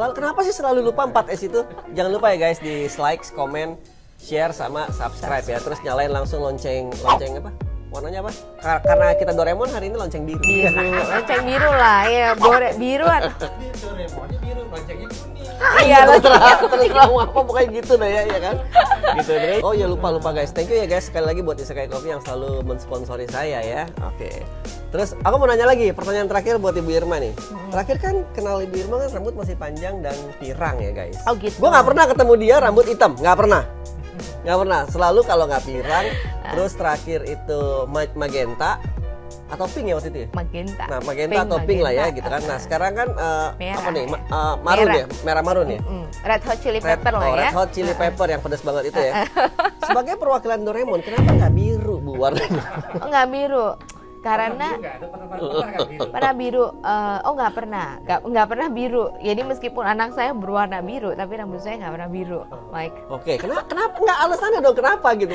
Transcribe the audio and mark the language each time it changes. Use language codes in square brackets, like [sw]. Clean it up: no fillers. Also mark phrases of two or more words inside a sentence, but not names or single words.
[id] Kenapa sih selalu lupa 4S itu? Jangan lupa ya guys, di like, komen, share sama subscribe ya. Terus nyalain langsung lonceng apa? Warnanya apa? Karena kita Doraemon hari ini lonceng biru. Biru, lonceng biru lah ya, biru atau Ini Doraemonnya biru, loncengnya kuning. iya loncengnya terserah mau apa pokoknya gitu deh ya kan. Gitu deh. Oh ya lupa guys. [en] Thank you [id] ya guys sekali lagi buat Isekai Coffee yang selalu mensponsori saya ya. Oke. Terus aku mau nanya lagi, pertanyaan terakhir buat Ibu Irma nih. Terakhir kan kenal Ibu Irma kan rambut masih panjang dan pirang ya guys. Oh, gitu. Gue nggak pernah ketemu dia rambut hitam, nggak pernah. Selalu kalau nggak pirang. Terus terakhir itu magenta atau pink ya waktu itu ya? magenta. Nah magenta atau pink lah ya gitu kan. Nah sekarang kan Merah, apa nih? ya. Marun Merah. ya? Merah marun ya? Red Hot Chili Pepper lah ya. Red Hot Chili Pepper yang pedas banget itu ya. Sebagai perwakilan Doraemon, kenapa nggak biru Bu warnanya? Oh, nggak biru. Karena pernah biru. Nggak pernah biru. Jadi meskipun anak saya berwarna biru, tapi rambut saya nggak pernah biru, Mike. Oke, kenapa nggak alasannya dong kenapa gitu?